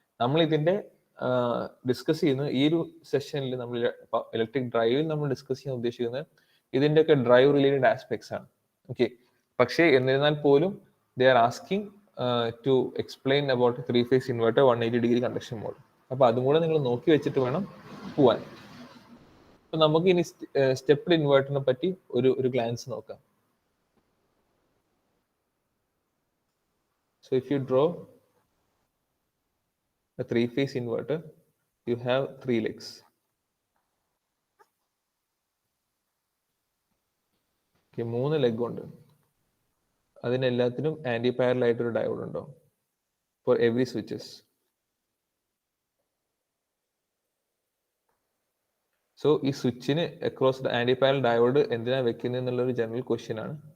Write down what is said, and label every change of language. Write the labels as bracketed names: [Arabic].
[Malayalam] നമ്മൾ ഇതിന്റെ ഡിസ്കസ് ചെയ്യുന്ന ഈ ഒരു സെഷനിൽ നമ്മൾ ഇലക്ട്രിക് ഡ്രൈവിൽ നമ്മൾ ഡിസ്കസ് ചെയ്യാൻ ഉദ്ദേശിക്കുന്നത് ഇതിന്റെയൊക്കെ ഡ്രൈവ് റിലേറ്റഡ് ആസ്പെക്ട്സ് ആണ്. ഓക്കെ, പക്ഷേ എന്നിരുന്നാൽ പോലും [English] They are asking to explain about 3-phase inverter 180 degree conduction mode. [Malayalam] അപ്പോൾ അതും കൂടെ നിങ്ങൾ നോക്കി വെച്ചിട്ട് വേണം പോവാൻ. അപ്പൊ നമുക്ക് ഇനി സ്റ്റെപ്ഡ് ഇൻവെർട്ടറിനെ പറ്റി ഒരു ഗ്ലാൻസ് നോക്കാം. [English] So if you draw a 3-phase inverter, you have 3 legs. [Malayalam] Okay, 3 leg ഉണ്ട്. അതിനെല്ലാത്തിനും ആന്റി പാരലൽ ആയിട്ടൊരു ഡയോഡ് ഉണ്ടാവും [English] For every switches. [Malayalam] സോ ഈ സ്വിച്ചിന് അക്രോസ് ആന്റി പാരലൽ ഡയോഡ് എന്തിനാ വെക്കുന്നത് എന്നുള്ളൊരു ജനറൽ ക്വസ്റ്റ്യൻ ആണ്.